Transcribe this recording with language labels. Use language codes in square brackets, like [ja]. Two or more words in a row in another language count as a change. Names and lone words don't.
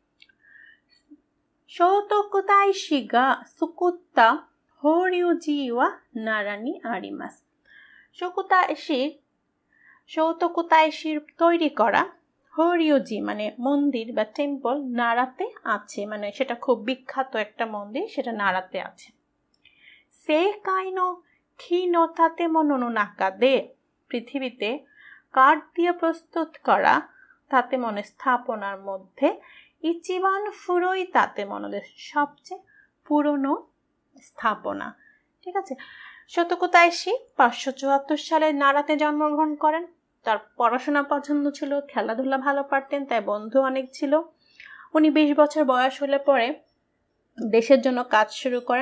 [ja] 聖徳太子が作った法隆寺は奈良にあります. [bn] শৌতোকু তাইশির তৈরি করা হোরিউজি মানে মন্দির বা টেম্পল নারাতে আছে, মানে সেটা খুব বিখ্যাত একটা মন্দির, সেটা নারাতে আছে। [ja] 正解の木の建物の中で [bn] পৃথিবীতে কাঠ দিয়ে প্রস্তুত করা তাতেমনের স্থাপনার মধ্যে [ja] 一番古い建物です, [bn] সবচেয়ে পুরনো স্থাপনা। ঠিক আছে, শৌতোকু তাইশি 574 সালে নারাতে জন্মগ্রহণ করেন। তার পড়াশোনা পছন্দ ছিল, খেলাধুলা ভালো পারতেন, তাই বন্ধু অনেক ছিল। উনি 20 বছর বয়স হলে পরে দেশের জন্য কাজ শুরু করেন।